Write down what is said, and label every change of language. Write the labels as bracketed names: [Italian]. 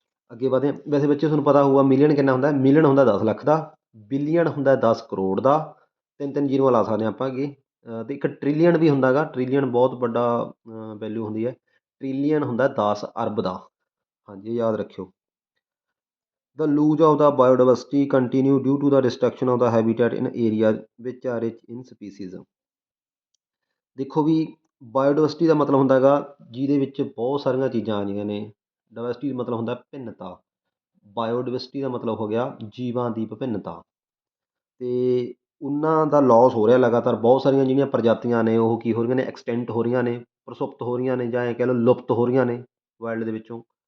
[Punjabi] ਅੱਗੇ ਵਧਦੇ ਹਾਂ। ਵੈਸੇ ਬੱਚੇ ਤੁਹਾਨੂੰ ਪਤਾ ਹੋਊਗਾ ਮਿਲੀਅਨ ਕਿੰਨਾ ਹੁੰਦਾ, ਮਿਲੀਅਨ ਹੁੰਦਾ 10 ਲੱਖ ਦਾ, ਬਿਲੀਅਨ ਹੁੰਦਾ 10 ਕਰੋੜ ਦਾ, 3 ਜ਼ੀਰੋਆਂ ਲਾ ਸਕਦੇ ਹਾਂ ਆਪਾਂ ਅੱਗੇ। ਅਤੇ ਇੱਕ ਟ੍ਰਿਲੀਅਨ ਵੀ ਹੁੰਦਾ ਗਾ, ਟ੍ਰਿਲੀਅਨ ਬਹੁਤ ਵੱਡਾ ਵੈਲਿਊ ਹੁੰਦੀ ਹੈ। ਟ੍ਰਿਲੀਅਨ ਹੁੰਦਾ 10 ਅਰਬ ਦਾ। ਹਾਂਜੀ, ਇਹ ਯਾਦ ਰੱਖਿਓ। [English] The lose of the biodiversity continue due to the destruction of the habitat in areas which are rich in species। [Punjabi] ਦੇਖੋ ਵੀ ਬਾਇਓਡਾਇਵਰਸਿਟੀ ਦਾ ਮਤਲਬ ਹੁੰਦਾ ਹੈਗਾ ਜਿਹਦੇ ਵਿੱਚ ਬਹੁਤ ਸਾਰੀਆਂ ਚੀਜ਼ਾਂ ਆ ਜਾਂਦੀਆਂ ਨੇ। ਡਾਇਵਰਸਿਟੀ ਦਾ ਮਤਲਬ ਹੁੰਦਾ ਭਿੰਨਤਾ। ਬਾਇਓਡਾਇਵਰਸਿਟੀ ਦਾ ਮਤਲਬ ਹੋ ਗਿਆ ਜੀਵਾਂ ਦੀ ਵਿਭਿੰਨਤਾ। ਅਤੇ ਉਹਨਾਂ ਦਾ ਲੋਸ ਹੋ ਰਿਹਾ ਲਗਾਤਾਰ। ਬਹੁਤ ਸਾਰੀਆਂ ਜਿਹੜੀਆਂ ਪ੍ਰਜਾਤੀਆਂ ਨੇ ਉਹ ਕੀ ਹੋ ਰਹੀਆਂ ਨੇ, ਐਕਸਟੈਂਟ ਹੋ ਰਹੀਆਂ ਨੇ, ਪ੍ਰਸੁਪਤ ਹੋ ਰਹੀਆਂ ਨੇ, ਜਾਂ ਐਂ ਕਹਿ ਲਓ ਲੁਪਤ ਹੋ ਰਹੀਆਂ ਨੇ ਵਰਲਡ ਦੇ ਵਿੱਚੋਂ।